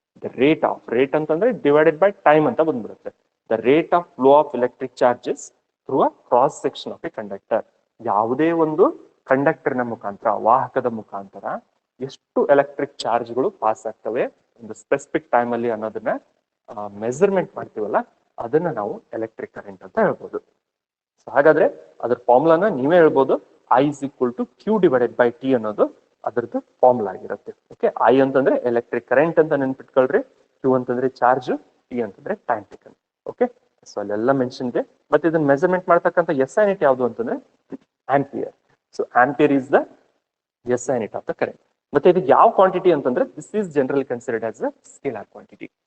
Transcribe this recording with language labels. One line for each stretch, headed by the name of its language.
Kannada: The rate ಅಂತಂದ್ರೆ divided by time ಅಂತ ಬಂದ್ಬಿಡುತ್ತೆ.
English: The rate of flow of electric charges through a cross section of a conductor.
Kannada: ಯಾವುದೇ ಒಂದು ಕಂಡಕ್ಟರ್ನ ಮುಖಾಂತರ, ವಾಹಕದ ಮುಖಾಂತರ ಎಷ್ಟು ಎಲೆಕ್ಟ್ರಿಕ್ ಚಾರ್ಜ್ಗಳು ಪಾಸ್ ಆಗ್ತವೆ ಒಂದು ಸ್ಪೆಸಿಫಿಕ್ ಟೈಮ್ ಅಲ್ಲಿ ಅನ್ನೋದನ್ನ ಮೆಜರ್ಮೆಂಟ್ ಮಾಡ್ತೀವಲ್ಲ, ಅದನ್ನ ನಾವು ಎಲೆಕ್ಟ್ರಿಕ್ ಕರೆಂಟ್ ಅಂತ ಹೇಳ್ಬೋದು. ಸೊ ಹಾಗಾದ್ರೆ ಅದ್ರ ಫಾರ್ಮುಲಾನ ನೀವೇ ಹೇಳ್ಬೋದು.
English: I is equal to Q divided by T
Kannada: ಅನ್ನೋದು ಅದರದ್ದು ಫಾರ್ಮುಲಾ ಆಗಿರುತ್ತೆ. ಓಕೆ, I ಅಂತಂದ್ರೆ ಎಲೆಕ್ಟ್ರಿಕ್ ಕರೆಂಟ್ ಅಂತ ನೆನ್ಪಿಟ್ಕೊಳ್ರಿ, Q ಅಂತಂದ್ರೆ ಚಾರ್ಜ್, T ಅಂತಂದ್ರೆ ಟೈಮ್ ಟೇಕನ್. ಓಕೆ, ಸೊ ಅಲ್ಲೆಲ್ಲ ಮೆನ್ಷನ್ ಇದೆ. ಮತ್ತೆ ಇದನ್ನ ಮೆಜರ್ಮೆಂಟ್ ಮಾಡ್ತಕ್ಕಂಥ SI ಯೂನಿಟ್ ಯಾವುದು ಅಂತಂದ್ರೆ ampere.
English: So ampere is the SI unit of the current.
Kannada: ಮತ್ತೆ ಇದಕ್ಕೆ ಯಾವ ಕ್ವಾಂಟಿಟಿ ಅಂತಂದ್ರೆ
English: This is general considered as a scalar quantity.